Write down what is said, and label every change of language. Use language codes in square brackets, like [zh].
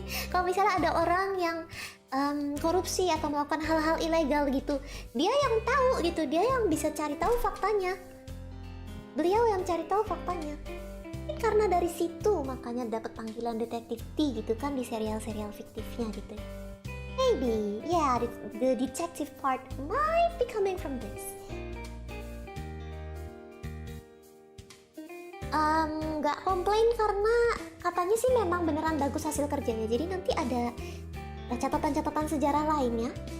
[id] Kalau misalnya ada orang yang korupsi atau melakukan hal-hal ilegal gitu, dia yang tahu gitu, dia yang bisa cari tahu faktanya. Beliau yang cari tahu faktanya. Karena dari situ makanya dapat panggilan detektif T gitu kan di serial-serial fiktifnya gitu. [en] Maybe, yeah, the detective part might be coming from this. [id] Nggak komplain karena katanya sih memang beneran bagus hasil kerjanya. Jadi nanti ada catatan-catatan sejarah lainnya.